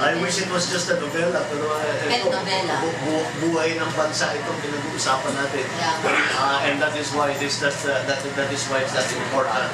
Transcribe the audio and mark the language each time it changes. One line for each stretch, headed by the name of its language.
English: I wish it was just a novela,
Filipino: pero ito,
English: novela.
Filipino: buhay ng bansa itong pinag-uusapan natin.
English: Yeah. And that is why that is why it's that important.